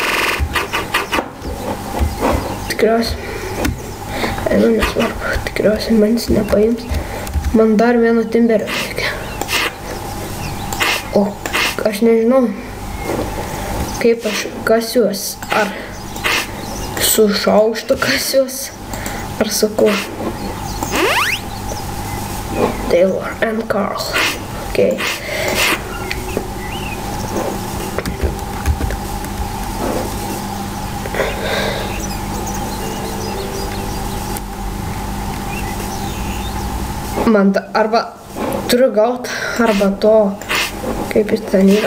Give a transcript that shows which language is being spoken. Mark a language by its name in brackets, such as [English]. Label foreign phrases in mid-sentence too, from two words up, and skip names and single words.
[Lithuanian] Tikriausiai, nesvarbu, tikriausiai manis nepaims. Man dar vieno timberio reikia. O aš nežinau, kaip aš kasiuos, ar su šaukštu kasiuos, ar su kuo. [English] Taylor and Carl. Okay. [Lithuanian] Man arba turiu gaut, arba to, kaip jis ten yra.